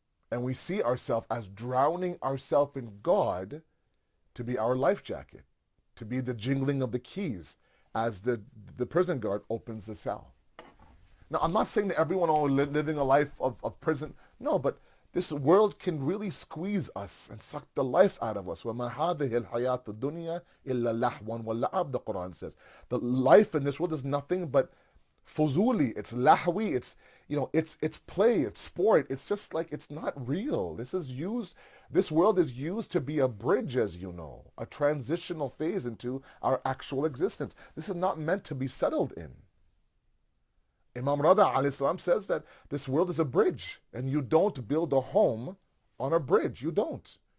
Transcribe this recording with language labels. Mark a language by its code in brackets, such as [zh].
[en] And we see ourselves as drowning ourselves in God to be our life jacket, to be the jingling of the keys as the prison guard opens the cell. Now, I'm not saying that everyone is living a life of prison. No, but this world can really squeeze us and suck the life out of us. [ar] وَمَا هَذِهِ الْحَيَاةُ الدُّنْيَا إِلَّا لَحْوًا وَاللَّعَبْ, the Quran says. [en] The life in this world is nothing but fuzuli, it's lahwi, it's play, it's sport. It's just like, it's not real. This world is used to be a bridge, as you know, a transitional phase into our actual existence. This is not meant to be settled in. Imam Rada alayhi salam says that this world is a bridge, and you don't build a home on a bridge. You don't.